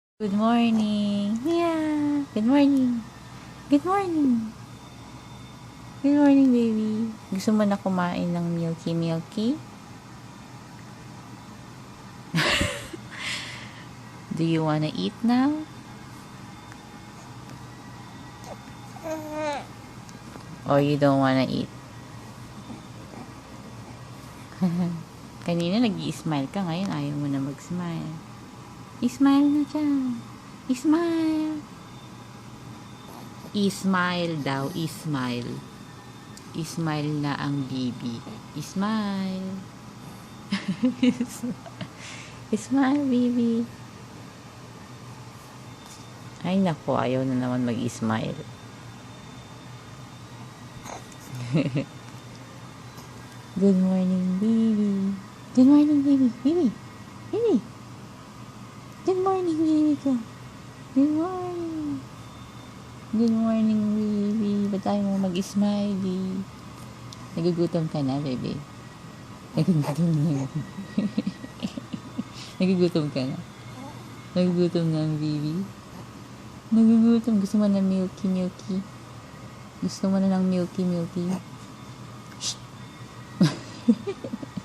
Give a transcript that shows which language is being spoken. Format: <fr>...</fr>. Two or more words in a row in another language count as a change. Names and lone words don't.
<en>Good morning. Yeah. Good morning. Good morning. Good morning, baby.</en> <tl>Gusto mo na kumain ng milky?</tl> <en>Do you wanna eat now? Or you don't wanna eat?</en> <tl>Kanina nag-i-smile ka, ngayon ayaw mo na mag-smile. Smile na dyan. Smile. Smile daw. Smile. Smile na ang baby. Smile.</tl> <en>Smile, baby.</en> <tl>Ay, naku. Ayaw na naman mag-smile.</tl> <en>Good morning, baby. Good morning, baby. Baby. Baby. Good morning, baby ko. Good morning. Good morning, baby.</en> <tl>Ba't tayo mo mag-smiley? Nagugutom ka na, baby? Nagugutom na. Nagugutom ka na? Nagugutom na ang baby? Nagugutom. Gusto mo na milky? Gusto mo na ng milky? Shh!</tl>